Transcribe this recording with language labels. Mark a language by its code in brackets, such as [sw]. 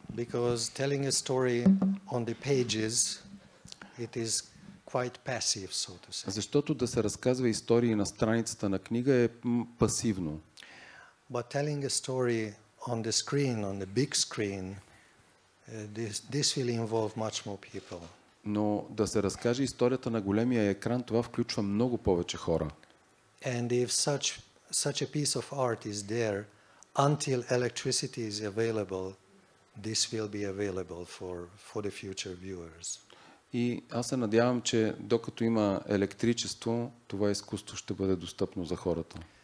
[en] Because telling a story on the pages, it is quite passive, so to say. [bg] Защото да се разказва истории на страницата на книга е пасивно. [en] But telling a story on the screen, on the big screen, this will involve much more people. [bg] Но да се разкаже историята на големия екран, това включва много повече хора. [en] And if such a piece of art is there, until electricity is available, this will be available for the future viewers. [bg] И аз се надявам, че докато има електричество, това изкуство ще бъде достъпно за хората.